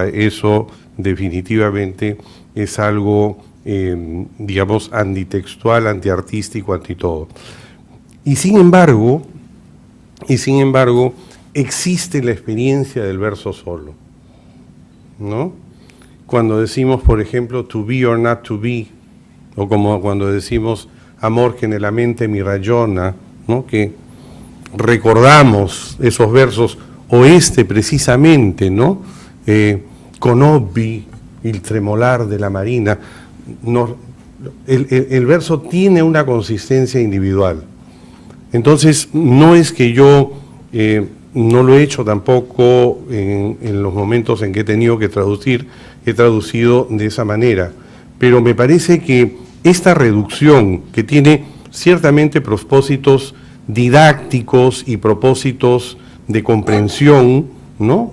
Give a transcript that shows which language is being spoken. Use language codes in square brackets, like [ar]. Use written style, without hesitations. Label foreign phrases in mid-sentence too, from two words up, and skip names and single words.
[es] Eso definitivamente es algo, digamos, antitextual, antiartístico, anti todo. Y sin embargo, existe la experiencia del verso solo, ¿no? Cuando decimos, por ejemplo, [en] to be or not to be, [es] o como cuando decimos [it] amor che nella mente mi ragiona, [es] ¿no? Que recordamos esos versos, o precisamente, ¿no? [it] Conobbi il tremolar de la marina. [es] El verso tiene una consistencia individual. Entonces, no es que yo no lo he hecho tampoco en los momentos en que he tenido que traducir, he traducido de esa manera, pero me parece que esta reducción, que tiene ciertamente propósitos didácticos y propósitos de comprensión, ¿no?